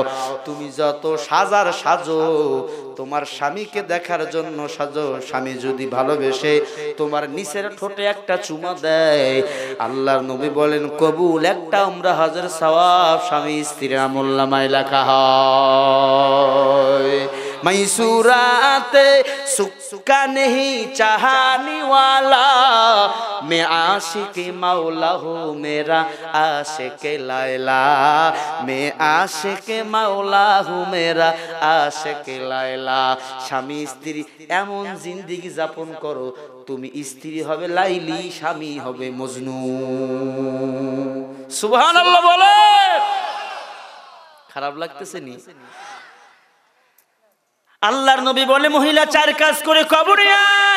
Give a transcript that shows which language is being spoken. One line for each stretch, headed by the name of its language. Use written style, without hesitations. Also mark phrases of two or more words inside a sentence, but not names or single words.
Bangla: তুমি যত সাজার সাজো, তোমার স্বামীকে দেখার জন্য সাজো। স্বামী যদি ভালোবেসে তোমার নিচের ঠোঁটে একটা চুমা দেয়, আল্লাহর নবী বলেন কবুল 1টা উমরা হজের সওয়াব স্বামী স্ত্রীর আমলনামায় লেখা হয়।
Hindi: मैसूराते सुक्का नहीं चाहने वाला, मैं आशिक मौला हूँ मेरा आशिक लैला, मैं आशिक मौला हूँ मेरा आशिक लैला।
Bangla: স্বামী স্ত্রী এমন জিন্দেগি যাপন করো, তুমি স্ত্রী হবে লাইলি, স্বামী হবে মজনু। সুবহানাল্লাহ বলে। খারাপ লাগতেছে নি? আল্লাহর নবী বলে মহিলা 4 কাজ করে কবরে আয়।